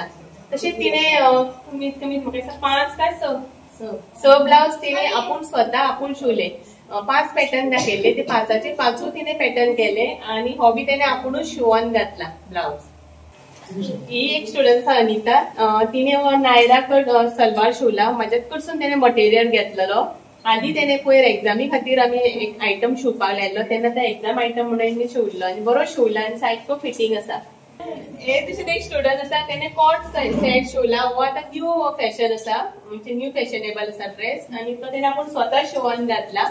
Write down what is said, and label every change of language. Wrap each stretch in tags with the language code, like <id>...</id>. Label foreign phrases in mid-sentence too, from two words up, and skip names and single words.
<kok>तशेंच तिने कमीत कमी म्हाका 5 काय 6 ब्लाउज तिने आपूण स्वतः आपूण शिवले. 5 पॅटर्न दाखयले, ते 5चे 5 तिने पॅटर्न केले आणि हो बी त्याने आपूणच शिवून घातला ब्लाउज. ही एक स्टुडंट आसा अनिता, तिने नायरा कड सलवार शिवला. माझ्यात कडसून त्याने मटेरियल घेतलेलो. आधी त्याने पयर एक्झामी खातीर आमी एक आयटम शिवपाक लायलो, तेन्ना त्या</kok> <en>exam item</en> <kok>म्हणून शिवलो आनी बरो शिवला आनी सारको फिटींग आसा. हे तशेंच एक स्टुडंट आसा, त्याने</kok> <en>cot set</en> <kok>शिवला. हो आतां</kok> <en>new fashion</en> <kok>आसा, म्हणजे</kok> <en>new fashionable</en> <kok>आसा ड्रेस आनी तो तेणे आपूण स्वता शिवून घातला.</kok>